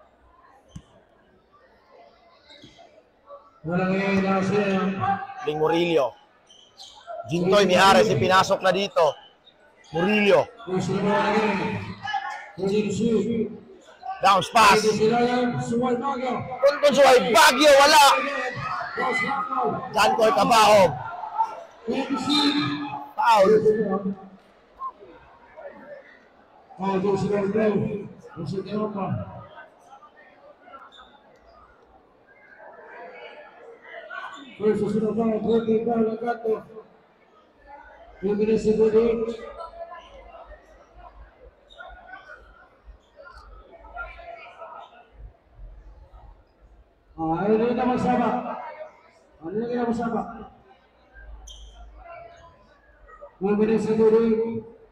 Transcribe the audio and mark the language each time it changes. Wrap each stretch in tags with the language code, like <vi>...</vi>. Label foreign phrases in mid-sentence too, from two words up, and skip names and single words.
<tl>Ling Murillo. Jintoy ni Ares ipinasok na dito. Murillo.</tl> <en>Bounce pass.</en> <tl>Consuay Baguio, wala. Jankoy Cabahog. Foul.</tl> <en>First is the ball, 20 down, Agato. 2 minutes and 48.</en> <tl>Ano na naman sama? Ano na naman sama?</tl> <en>2 minutes and 48.</en>